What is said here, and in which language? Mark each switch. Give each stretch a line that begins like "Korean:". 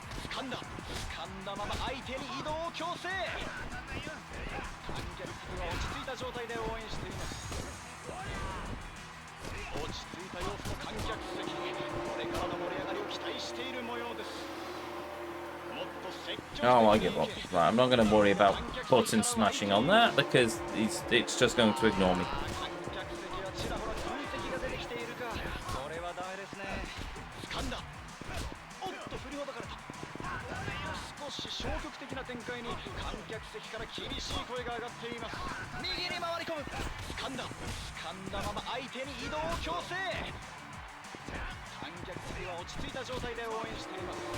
Japanese: 掴んだまま相手に移動を強制。観客席は落ち着いた状態で応援しています。落ち着いた様子の観客席、これからの盛り上がりを期待している模様です。もっと積極的に。
English: Oh, I give up. Right, I'm not going to worry about button smashing on that because it's just going to ignore me.
Japanese: 観客席はちらほら空席が出てきているか。これはダメですね。掴んだ。おっと振りほどかれた。少し消極的な展開に観客席から厳しい声が上がっています。右に回り込む。掴んだまま相手に移動を強制。観客席は落ち着いた状態で応援しています。